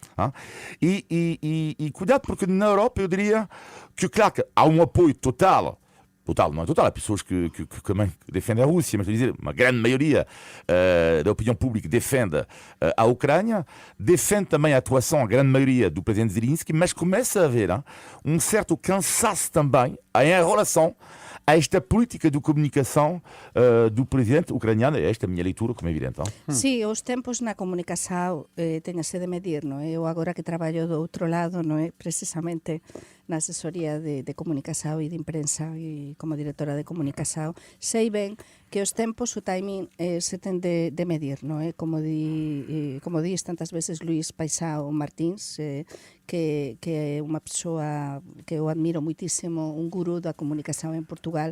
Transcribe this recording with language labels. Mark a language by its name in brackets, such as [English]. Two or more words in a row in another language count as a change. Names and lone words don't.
[Portuguese] E cuidado, porque na Europa eu diria que, claro, que há um apoio total, não é total, há pessoas que também defendem a Rússia, mas dizer, uma grande maioria da opinião pública defende a Ucrânia, defende também a atuação, a grande maioria do presidente Zelensky, mas começa a haver um certo cansaço também em relação a esta política de comunicação do presidente ucraniano. Esta é a minha leitura, como é evidente. [Galician] Sí, os tempos na comunicação teñase de medir, non é? Eu agora que traballo do outro lado, non é? Precisamente na asesoría de comunicação e de imprensa e como directora de comunicação, sei ben que os tempos, o timing se ten de medir, non é? Como dis tantas veces Luís Paisao Martins, que é unha persoa que eu admiro muitísimo, un gurú da comunicação en Portugal.